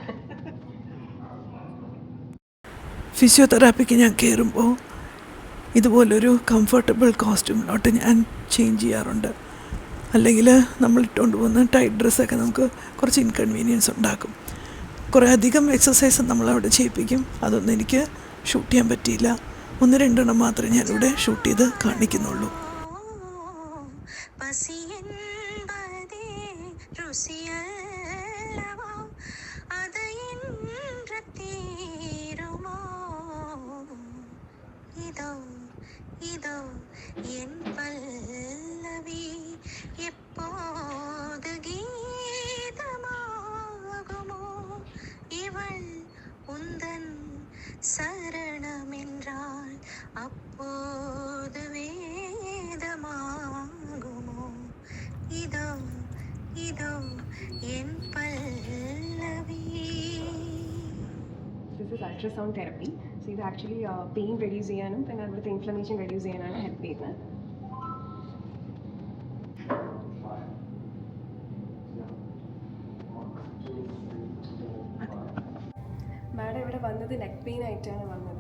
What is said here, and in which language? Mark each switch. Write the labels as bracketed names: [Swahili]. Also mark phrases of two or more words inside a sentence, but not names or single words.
[Malayalam] ഫിസിയോതെറാപ്പിക്ക് ഞാൻ കയറുമ്പോൾ ഇതുപോലൊരു [English] comfortable costume [Malayalam] ഞാൻ ചേഞ്ച് ചെയ്യാറുണ്ട്. അല്ലെങ്കിൽ നമ്മൾ ഇട്ടുകൊണ്ട് പോകുന്ന [English] tight dress [Malayalam] നമുക്ക് കുറച്ച് ഇൻകൺവീനിയൻസ് ഉണ്ടാക്കും. കുറേ അധികം എക്സസൈസ് നമ്മളവിടെ ചെയ്യിപ്പിക്കും. അതൊന്നും എനിക്ക് ഷൂട്ട് ചെയ്യാൻ പറ്റിയില്ല. 1-2 മാത്രമേ ഞാനിവിടെ ഷൂട്ട് ചെയ്ത് കാണിക്കുന്നുള്ളൂ. [Tamil] இதோ என் பல்லவி எப்போது கீதமாகுமோ இவள் உந்தன் சரணமென்றால் அப்போது வேதமாகுமோ இதோ இதோ என் பல்லவி. [English] This is ultrasound therapy. [Malayalam] So ഇത് [English] actually pain reduce [Malayalam] ചെയ്യാനും പിന്നെ അവിടുത്തെ [English] inflammation reduce [Malayalam] ചെയ്യാനാണ് ഹെൽപ്പ് ചെയ്യുന്നത്. മാഡം ഇവിടെ വന്നത് [English] neck pain [Malayalam] ആയിട്ടാണ് വന്നത്.